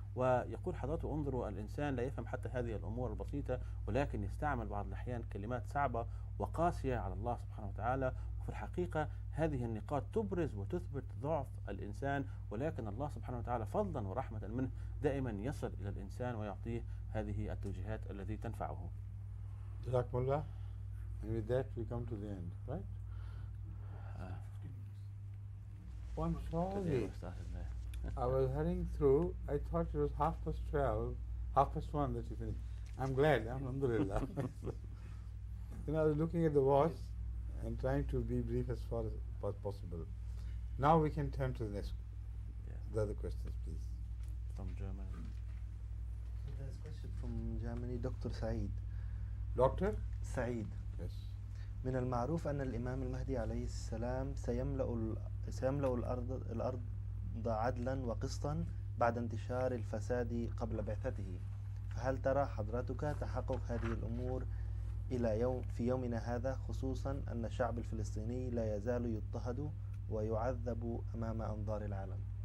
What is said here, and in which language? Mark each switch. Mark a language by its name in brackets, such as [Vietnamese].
[Arabic] ويقول حضرته انظروا الإنسان لا يفهم حتى هذه الأمور البسيطة ولكن يستعمل بعض الأحيان كلمات صعبة وقاسية على الله سبحانه وتعالى. وفي الحقيقة هذه النقاط تبرز وتثبت ضعف الإنسان ولكن الله سبحانه وتعالى فضلا ورحمة منه دائما يصل إلى الإنسان ويعطيه هذه التوجيهات التي تنفعه. جزاكم الله. [English] And with that we come to the end, right? Oh, I'm sorry. I was hurrying through. I thought it was 12:30, 1:30 that you finished. I'm glad. Alhamdulillah. Then I was looking at the watch and trying to be brief as far as possible. Now we can turn to the next, the other questions, please. From Germany. So there's a question from Germany, Dr. Saeed. Doctor? [Arabic] سعيد. [English] Yes. [Arabic] من المعروف أن الإمام المهدي عليه السلام سيملأ الأرض عدلا وقسطا بعد انتشار الفساد قبل بعثته، فهل ترى حضرتك تحقق هذه الأمور في يومنا هذا، خصوصا أن الشعب الفلسطيني لا يزال يضطهد ويعذب أمام أنظار العالم؟